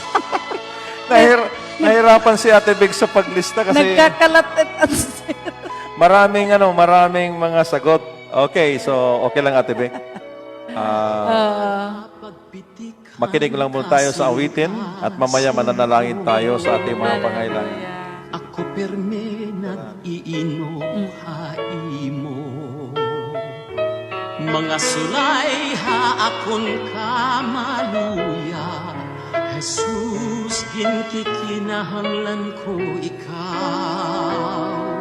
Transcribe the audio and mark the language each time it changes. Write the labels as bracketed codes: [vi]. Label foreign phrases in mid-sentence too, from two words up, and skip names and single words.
[tl] Nahirapan si Ate Beck sa paglista kasi Nagkakalat at maraming mga sagot. Okay, so okay lang Ate Beck. Makinig lang muna tayo sa awitin at mamaya mananalangin tayo sa ating mga pangailangan. [war] Ako perme nag-iinuhay mo. Mga sulay haakon kamaluya. Jesus, ginkikinahanglan ko ikaw.